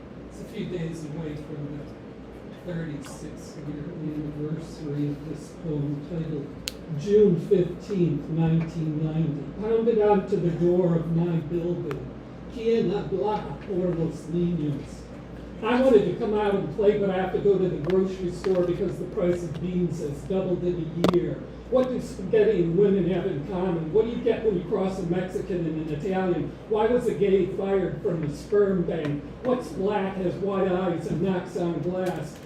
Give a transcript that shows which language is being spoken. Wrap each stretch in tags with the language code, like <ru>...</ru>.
<en>It's a few days away from the 36th-year anniversary of this poem titled June 15th, 1990. Pounded onto the door of my building.</en> <es>Quien habla por los niños?</es> <en>I wanted to come out and play, but I have to go to the grocery store because the price of beans has doubled in a year. What do spaghetti and women have in common? What do you get when you cross a Mexican and an Italian? Why was a gay fired from the sperm bank? What's black, has white eyes, and knocks on glass?</en>